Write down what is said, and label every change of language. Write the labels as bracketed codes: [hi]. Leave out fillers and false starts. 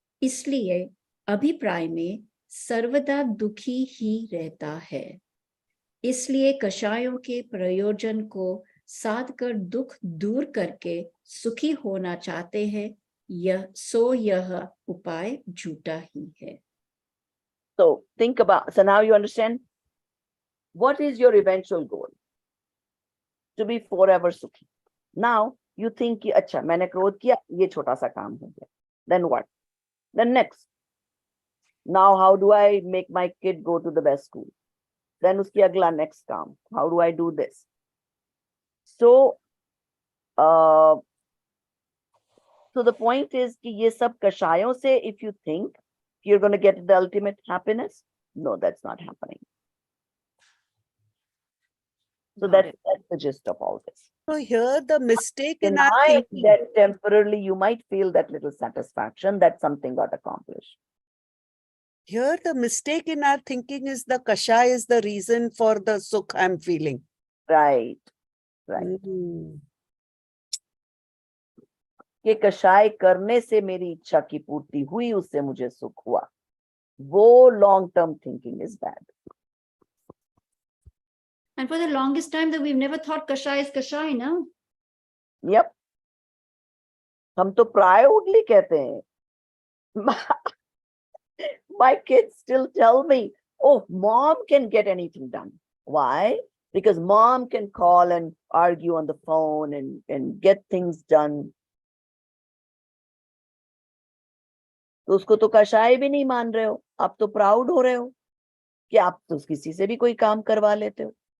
[hi] इसलिए अभिप्राय में सर्वदा दुखी ही रहता है। इसलिए कषायों के प्रयोजन को साध कर दुख दूर करके सुखी होना चाहते हैं। यह उपाय झूठा ही है। [en] So think about, so now you understand what is your eventual goal? To be forever sukhi. Now you think [hi] कि अच्छा मैंने क्रोध किया, ये छोटा सा काम हो गया. [en] Then what? Then next. Now how do I make my kid go to the best school? Then [hi] उसकी अगला next काम. [en] How do I do this? So so the point is [hi] कि ये सब कषायों से [en] if you think you're going to get the ultimate happiness, no, that's not happening. So that's the gist of all this. So here the mistake in our Deny thinking. that temporarily you might feel that little satisfaction that something got accomplished. Here the mistake in our thinking is the kasha is the reason for the sukh I'm feeling. Right, right. Hmm. [hi] कि कषाय करने से मेरी इच्छा की पूर्ति हुई, उससे मुझे सुख हुआ. [en] वो long term thinking is bad. And for the longest time that we've never thought kashai is kashai, no? Yep. [hi] हम तो proudly कहते हैं. [en] My kids still tell me, oh, mom can get anything done. Why? Because mom can call and argue on the phone and get things done. [hi] तो उसको तो कषाय भी नहीं मान रहे हो, आप तो प्राउड हो रहे हो कि आप तो किसी से भी कोई काम करवा लेते हो.